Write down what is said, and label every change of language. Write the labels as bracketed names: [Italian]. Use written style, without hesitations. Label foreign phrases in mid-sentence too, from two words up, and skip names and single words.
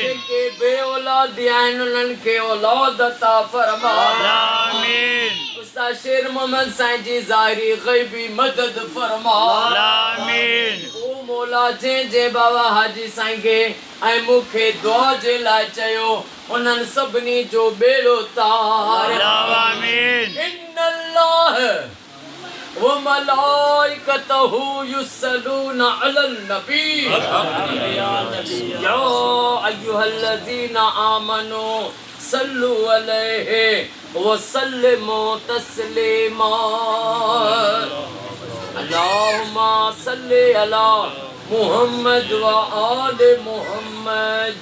[Sindhi] जेके बे औलाद आहिनि उन्हनि के औलाद अता फरमा आमीन। उस्ताद शेर मोहम्मद साईं जी ज़ाहिरी ग़ैबी मदद फरमा आमीन। ओ मौला जे बाबा हाजी साईं के ऐं मूंखे दुआ जे लाइ चयो उन्हनि सभिनी जो बेड़ो तार आमीन। [Arabic] إن الله وملائكته يصلون على النبي يا أيها الذين آمنوا صلوا عليه وسلموا تسليما. اللهم صل على محمد وآل محمد.